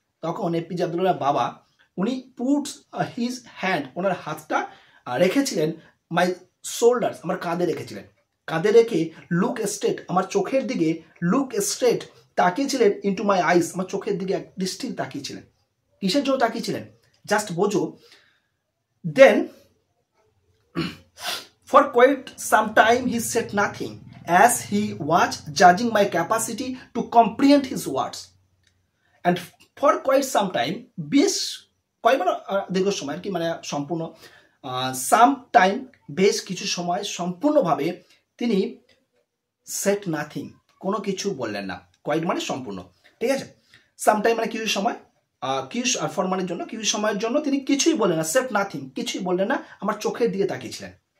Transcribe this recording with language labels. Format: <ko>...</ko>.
<bn>তখন এপিজে আব্দুল কালামের বাবা উনি</bn> <en>puts his hand,</en> <bn>ওনার হাতটা রেখেছিলেন মাই শোল্ডার্স, আমার কাঁধে রেখেছিলেন, কাঁধে রেখে লুক স্ট্রেট, আমার চোখের দিকে, লুক স্ট্রেট তাকিয়েছিলেন,</bn> <en>into my eyes,</en> <bn>আমার চোখের দিকে দৃষ্টি তাকিয়েছিলেন। কিসের জন্য তাকিয়েছিলেন? জাস্ট বোঝো।</bn> <en>Then for quite some time he said nothing, as he was judging my capacity to comprehend his words. And for quite some time,</en> <bn>বেশ কয়েকবার, দীর্ঘ সময় আর কি, মানে সম্পূর্ণ, সাম টাইম, বেশ কিছু সময়, সম্পূর্ণভাবে তিনি সেট নাথিং, কোনো কিছু বললেন না। কোয়াইট মানে সম্পূর্ণ, ঠিক আছে? সাম টাইম মানে কিছু সময়, কিছু ফর মানের জন্য, কিছু সময়ের জন্য তিনি কিছুই বললেন না, সেট নাথিং, কিছুই বললেন না, আমার চোখের দিকে তাকিয়েছিলেন।</bn>